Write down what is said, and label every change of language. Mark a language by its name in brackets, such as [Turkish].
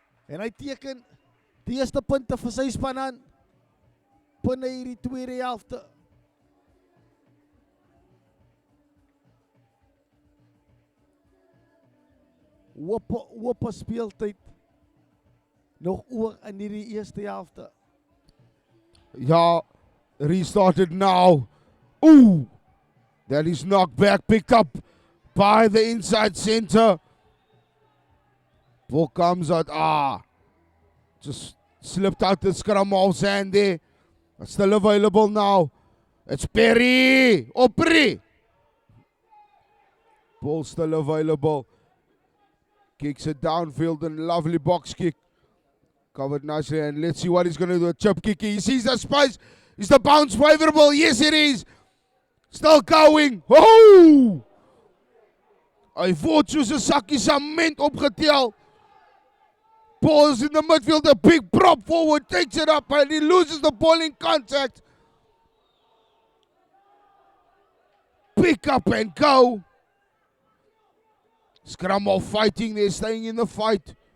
[Afrikaans] En hy teken die eerste punte vir sy span aan. Binne hierdie tweede helfte. Woppa speeltyd nog oor in hierdie eerste helfte. [English] Ja, restarted now. Ooh, that is knocked back, picked up by the inside center. Ball comes out. Just slipped out the scrum half's hand there. It's still available now. It's Perry. Opri. Ball still available. Kicks it downfield and lovely box kick. Covered nicely, and let's see what he's going to do. A chip kick. He sees the space. Is the bounce favorable? Yes, it is. Still going. Oh! [Afrikaans] Hy word soos 'n sakkie sement opgetel. [English] Ball is in the midfield, a big prop forward, takes it up and he loses the ball in contact. Pick up and go. Scrum off fighting, they're staying in the fight.